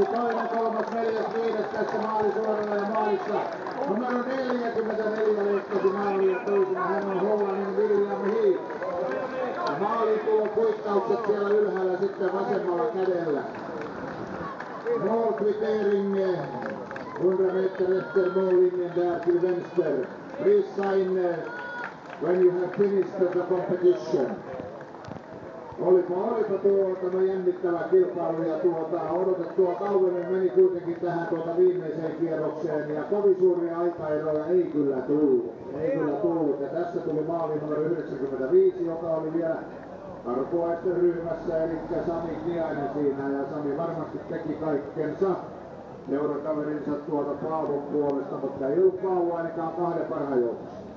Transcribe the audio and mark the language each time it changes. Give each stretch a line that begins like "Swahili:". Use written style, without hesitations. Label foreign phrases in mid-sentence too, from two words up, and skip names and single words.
Finnish: Toinen, kolmas, neljäs, viides tässä maalisuoralla ja maalissa. Numero 44 leikkasi maaliin ja toisena hän on Hollannin William Heath. Maaliin tuo kuittaukset siellä ylhäällä sitten vasemmalla kädellä.
Swedish: Målkvittering 100 meter efter mållinjen där till vänster.
English: Please sign when you have finished the competition.
Finnish: Olipa jännittävä kilpailu ja odotettua kauemmin meni kuitenkin tähän viimeiseen kierrokseen ja kovin suuria aikaeroja ei kyllä tullut. Ja tässä tuli maali numero 95, joka oli vielä arpoaisten ryhmässä, eli Sami Kniainen siinä, ja Sami varmasti teki kaikkensa neurakaverinsa Paavon puolesta, mutta ei ollut Paavo ainakaan kahden parhaan joukossa.